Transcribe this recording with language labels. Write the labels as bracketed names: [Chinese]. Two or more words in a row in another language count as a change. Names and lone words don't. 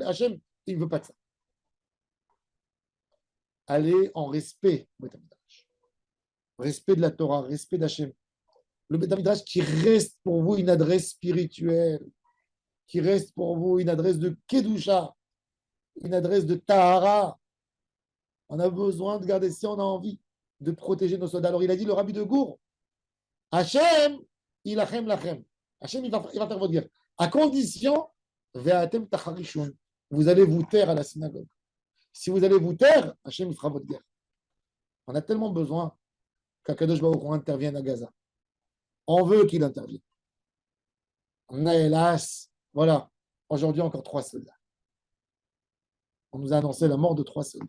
[French] Hachem, il ne veut pas de ça. Allez en respect, respect de la Torah, respect d'Hachem. Le Beth Midrash qui reste pour vous une adresse spirituelle, qui reste pour vous une adresse de Kedusha, une adresse de Tahara. On a besoin de garder, si on a envie de protéger nos soldats. Alors il a dit, le rabbi de Gour, [Hebrew] השם ילחם לכם. [French] Hachem, il va faire votre guerre. À condition, [Hebrew] ואתם תחרישון. [French] Vous allez vous taire à la synagogue. Si vous allez vous taire, Hachem, il fera votre guerre. On a tellement besoin qu' [Hebrew] הקדוש ברוך הוא [French] intervienne à Gaza. On veut qu'il intervienne. On a hélas, voilà, aujourd'hui encore 3 soldats. On nous a annoncé la mort de 3 soldats.